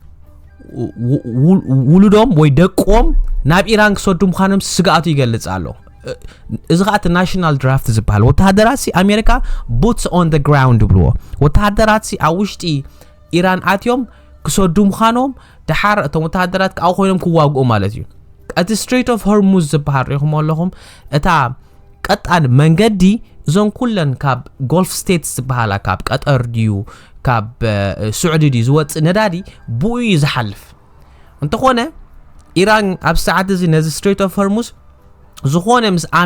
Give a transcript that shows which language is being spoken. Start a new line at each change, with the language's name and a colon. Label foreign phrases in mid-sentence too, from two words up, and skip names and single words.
Tigrinya: ውሉዶም ወይ ደቆም ናብ ኢራን ክሰዱ ምዃኖም ስጋኣቱ ይገልጽ ኣሎ እዚ ኸኣት
English: national draft
Tigrinya: ዝበሃል ወተሃደራት ኣሜሪካ boots
English: on the ground
Tigrinya: ብልዎ ወተሃደራት ኣብ ውሽጢ ኢራን ኣትዮም ክሰዱ ምዃኖም ድሓር እቶም ወተሃደራት ካብኡ ኮይኖም ክዋግኡ ማለት እዩ እቲ ስትሬት ኦፍ ሆርሙዝ ዝበሃል ሪኹም ኣለኹም እታ ቀጣን መንገዲ እዞም ኩለን ካብ ጎልፍ ስቴትስ ዝበሃላ ካብ ቀጠር ድዩ ካብ ስዑዲ ድዩ ዝወፅእ ነዳዲ ብኡ ዝሓልፍ እንተኾነ ኢራን ኣብ ሰዓት እዚ ነዚ ስትሬት ኦፍ ሆርሙዝ ዝኾነ ምስ